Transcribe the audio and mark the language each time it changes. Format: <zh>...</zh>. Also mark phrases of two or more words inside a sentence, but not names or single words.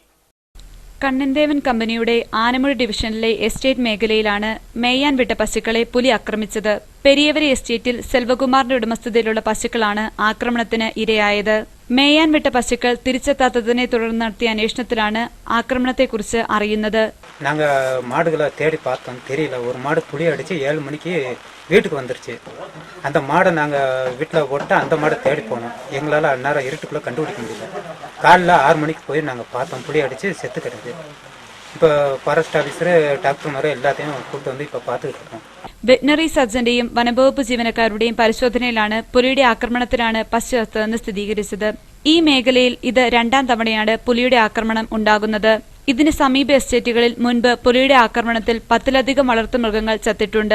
<ml>കണ്ണൻദേവൻ കമ്പനിയുടെ ആനമുടി ഡിവിഷനിലെ എസ്റ്റേറ്റ് മേഖലയിലാണ് മേയാൻ വിട്ട പശുക്കളെ പുലി ആക്രമിച്ചത്. പെരിയവരി എസ്റ്റേറ്റിൽ സെൽവകുമാറിന്റെ ഉടമസ്ഥതയിലുള്ള പശുക്കളാണ് ആക്രമണത്തിന് ഇരയായത്. മേയാൻ വിട്ട പശുക്കൾ തിരിച്ചെത്താത്തതിനെ തുടർന്ന് നടത്തിയ അന്വേഷണത്തിലാണ് ആക്രമണത്തെക്കുറിച്ച് അറിയുന്നത്.</ml> <ta>நாங்கள் மாடுகளை தேடி பார்த்தோம், தெரியல. ஒரு மாடு புளி அடித்து 7 மணிக்கு வீட்டுக்கு வந்துருச்சு. அந்த மாடை நாங்கள் வீட்டில் போட்டு அந்த மாடை தேடி போனோம். எங்களால் அந்நேரம் இருட்டுக்குள்ளே கண்டுபிடிக்க முடியல. காலைல 6 மணிக்கு போய் நாங்கள் பார்த்தோம், புளி அடித்து செத்து கிடக்கு. இப்போ</ta> <en>forest officer</en> <ta>டாக்ടർമാരെ എല്ലാத்தையும்</ta> <ml>കൂട്ടി വന്ന് ഇപ്പോൾ</ml> <ta>பார்த்துக்கிட்டு இருக்கோம்.</ta> <ml>വെറ്റിനറി സർജന്റെയും വനംവകുപ്പ് ജീവനക്കാരുടെയും പരിശോധനയിലാണ് പുലിയുടെ ആക്രമണത്തിലാണ് പശു ചത്തതെന്ന് സ്ഥിരീകരിച്ചത്. ഈ മേഖലയിൽ ഇത് 2ാം തവണയാണ് പുലിയുടെ ആക്രമണം ഉണ്ടാകുന്നത്. ഇതിന് സമീപ എസ്റ്റേറ്റുകളിൽ മുൻപ് പുലിയുടെ ആക്രമണത്തിൽ 10ലധികം വളർത്തുമൃഗങ്ങൾ ചത്തിട്ടുണ്ട്.</ml>